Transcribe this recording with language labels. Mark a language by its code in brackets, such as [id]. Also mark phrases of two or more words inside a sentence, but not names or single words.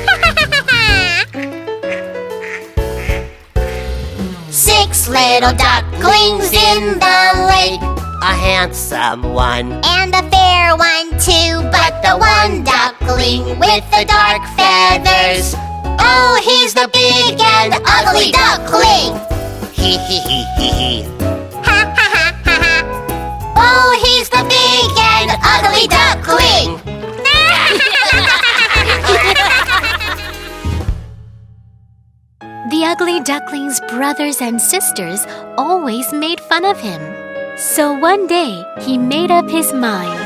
[en] 6 little ducklings in the lake. A handsome one, And a fair one too, but the one duckling with the dark feathers. Oh, he's the big and ugly duckling. hee hee hee hee hee. Ha ha ha ha ha. Oh, he's the big and ugly duckling. The ugly duckling's brothers and sisters always made fun of him. So one day, he made up his mind.